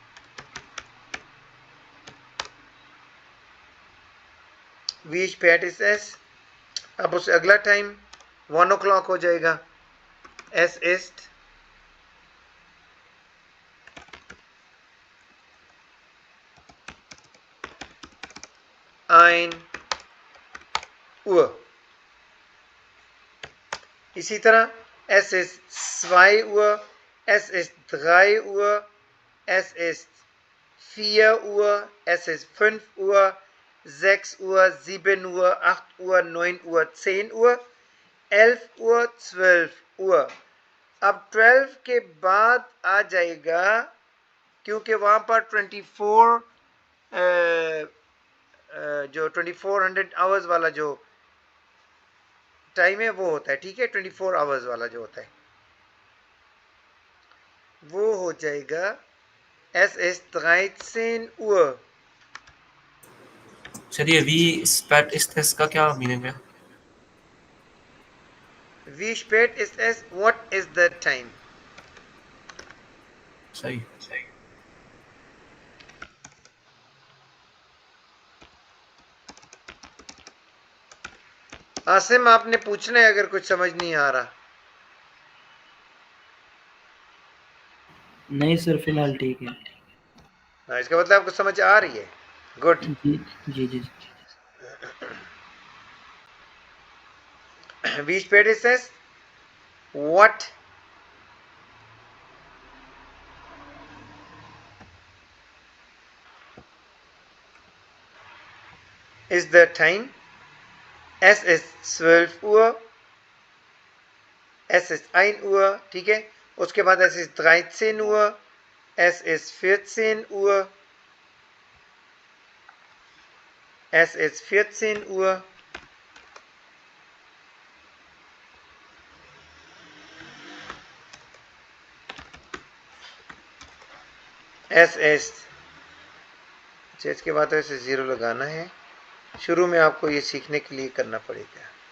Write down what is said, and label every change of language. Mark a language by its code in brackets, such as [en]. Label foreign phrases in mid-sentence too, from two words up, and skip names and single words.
[de] Wie spät ist es, [hi] अब उससे अगला टाइम 1 o'clock हो जाएगा, [de] es ist 1 Uhr. [hi] इसी तरह [de] es ist 2 Uhr, es ist 3 Uhr, es ist 4 Uhr, es ist 5 Uhr, 6 Uhr, 7 Uhr, 8 Uhr, 9 Uhr, 10 Uhr, 11 Uhr, 12 Uhr। [hi] अब 12 के बाद आ जाएगा, क्योंकि वहाँ पर 24 जो 2400 आवर्स वाला जो टाइम है वो होता है, ठीक है, 24 आवर्स वाला जो होता है वो हो जाएगा [de] es ist 13 Uhr। [hi] चलिए [de] Wie spät ist es [hi] का क्या मीनिंग है? [de] Wie spät ist es? [en] What is the time? [hi] सही। आसिम आपने पूछना है अगर कुछ समझ नहीं आ रहा। नहीं सर, फिलहाल ठीक है। हाँ, इसका मतलब आपको समझ आ रही है, गुड। जी जी जी। [de] Wie spät ist es? [en] What is the time? [de] Es ist 12 Uhr, es ist 1 Uhr, [hi] ठीक है, उसके बाद [de] es ist 13 Uhr, es ist 14 Uhr, es ist 14 Uhr, es ist, [hi] अच्छा इसके बाद ऐसे ज़ीरो लगाना है। शुरू में आपको ये सीखने के लिए करना पड़ेगा।